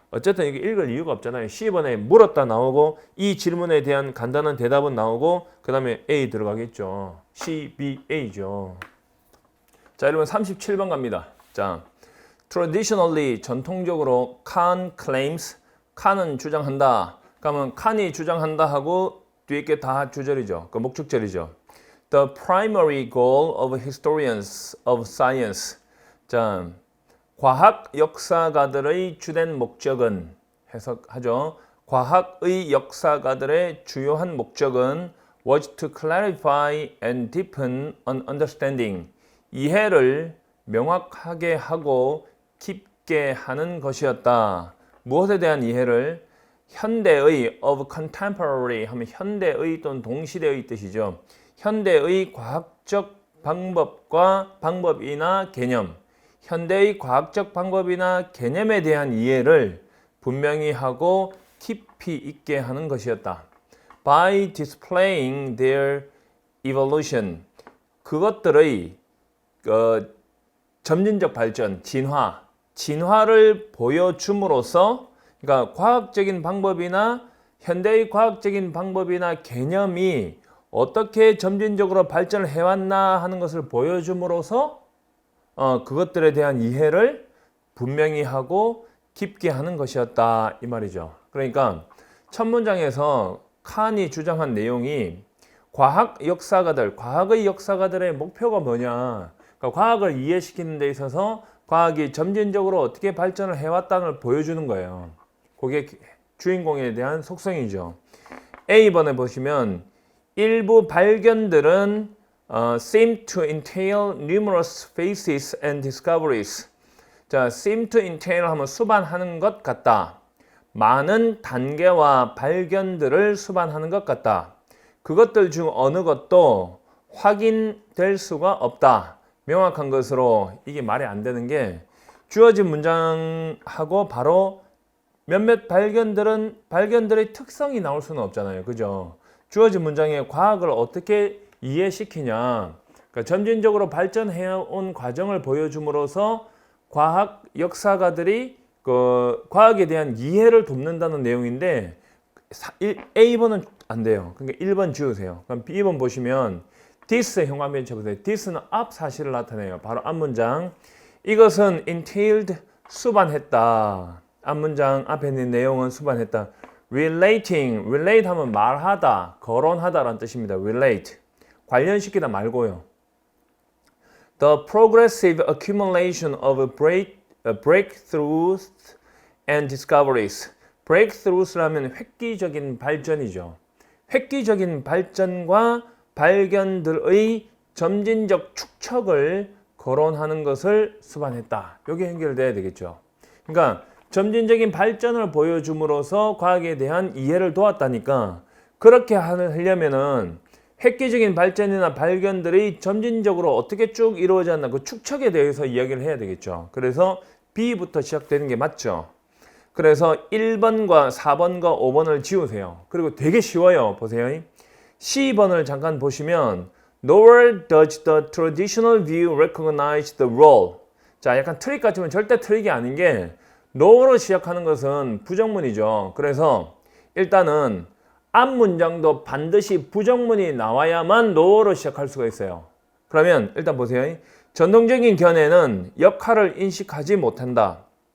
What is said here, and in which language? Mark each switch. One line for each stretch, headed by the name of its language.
Korean: 어쨌든 이게 읽을 이유가 없잖아요. C번에 물었다 나오고 이 질문에 대한 간단한 대답은 나오고 그 다음에 A 들어가겠죠. CBA죠. 자, 여러분 37번 갑니다. 자, traditionally 전통적으로
English: Khan claims
Korean: 칸은 주장한다. 그러면 칸이 주장한다 하고 뒤에 게 다 주절이죠. 그 목적절이죠.
English: The primary goal of historians of science.
Korean: 자, 과학 역사가들의 주된 목적은 해석하죠. 과학의 역사가들의 주요한 목적은
English: was to clarify and deepen an understanding.
Korean: 이해를 명확하게 하고 깊게 하는 것이었다. 무엇에 대한 이해를? 현대의
English: of contemporary
Korean: 하면 현대의 또는 동시대의 뜻이죠. 현대의 과학적 방법이나 개념, 현대의 과학적 방법이나 개념에 대한 이해를 분명히 하고 깊이 있게 하는 것이었다.
English: By displaying their evolution,
Korean: 그것들의 점진적 발전, 진화를 보여줌으로써 그러니까 과학적인 방법이나 현대의 과학적인 방법이나 개념이 어떻게 점진적으로 발전을 해왔나 하는 것을 보여줌으로써 그것들에 대한 이해를 분명히 하고 깊게 하는 것이었다 이 말이죠. 그러니까 첫 문장에서 칸이 주장한 내용이 과학의 역사가들의 목표가 뭐냐, 그러니까 과학을 이해시키는 데 있어서 과학이 점진적으로 어떻게 발전을 해왔다는 걸 보여주는 거예요. 그게 주인공에 대한 속성이죠. A번에 보시면 일부 발견들은
English: seem to entail numerous phases and discoveries.
Korean: 자,
English: seem to entail
Korean: 하면 수반하는 것 같다. 많은 단계와 발견들을 수반하는 것 같다. 그것들 중 어느 것도 확인될 수가 없다. 명확한 것으로 이게 말이 안 되는 게 주어진 문장하고 바로 몇몇 발견들의 특성이 나올 수는 없잖아요. 그죠? 주어진 문장에 과학을 어떻게 이해시키냐. 그러니까 점진적으로 발전해온 과정을 보여줌으로써 과학 역사가들이 그 과학에 대한 이해를 돕는다는 내용인데 A번은 안 돼요. 그러니까 1번 지우세요. 그럼 B번 보시면 this 현관변 쳐보세요. this는 앞 사실을 나타내요. 바로 앞문장. 이것은 entailed 수반했다. 앞문장 앞에 있는 내용은 수반했다. relate 하면 말하다, 거론하다라는 뜻입니다. relate. 관련시키다 말고요.
English: The progressive accumulation of breakthroughs and discoveries.
Korean: breakthroughs라면 획기적인 발전이죠. 획기적인 발전과 발견들의 점진적 축적을 거론하는 것을 수반했다. 이게 연결돼야 되겠죠. 그러니까 점진적인 발전을 보여줌으로써 과학에 대한 이해를 도왔다니까 그렇게 하려면은 획기적인 발전이나 발견들이 점진적으로 어떻게 쭉 이루어졌나 그 축적에 대해서 이야기를 해야 되겠죠. 그래서 B부터 시작되는 게 맞죠. 그래서 1번과 4번과 5번을 지우세요. 그리고 되게 쉬워요. 보세요. C번을 잠깐 보시면
English: Nowhere does the traditional view recognize the role.
Korean: 자, 약간 트릭 같지만 절대 트릭이 아닌 게 now로 시작하는 것은 부정문이죠. 그래서 일단은 앞 문장도 반드시 부정문이 나와야만 now로 시작할 수가 있어요. 그러면 일단 보세요. 전통적인 견해는 역할을 인식하지 못한다.